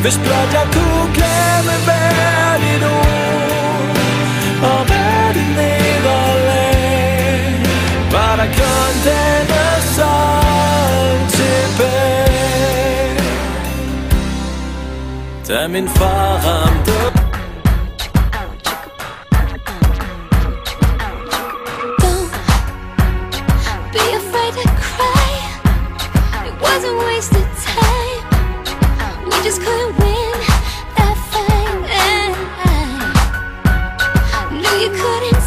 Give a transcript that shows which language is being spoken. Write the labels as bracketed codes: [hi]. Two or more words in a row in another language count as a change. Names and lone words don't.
[da] Hvis blot jeg kunne glemme hvert et ord og hvert et nederlag, var der kun denne sang tilbage. Da min far ramte [en] just couldn't win that fight, and I knew you couldn't.